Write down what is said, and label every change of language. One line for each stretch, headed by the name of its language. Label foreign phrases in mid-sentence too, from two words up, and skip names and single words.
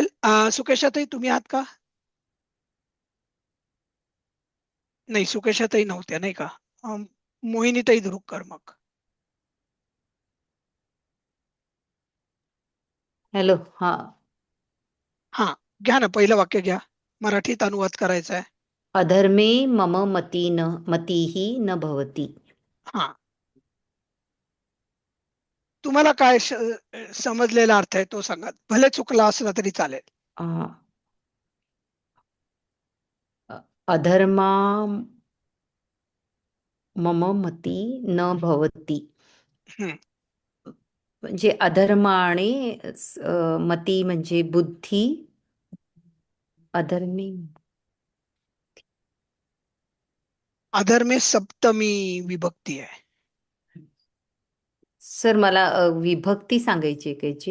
Marathi: सुकेशाताई तुम्ही आहात का? नाही, सुकेशाताई नव्हत्या नाही का? मोहिनीताई धुरुकर मग. हॅलो. हा. हा, घ्या ना, पहिलं वाक्य घ्या. मराठीत अनुवाद करायचा आहे.
Sanskrit: अधर्मे मम मतीः न भवति.
Marathi: हा, तुम्हाला काय समजलेला अर्थ आहे तो सांगा. भले चुकला असला तरी चालेल. अ,
Sanskrit: अधर्मा मम मती न भवति. हं.
Marathi: म्हणजे अधर्म आणि मती म्हणजे बुद्धी. अधर्मी अधर्मे सप्तमी विभक्ती आहे. सर मला विभक्ती सांगायची आहे त्याची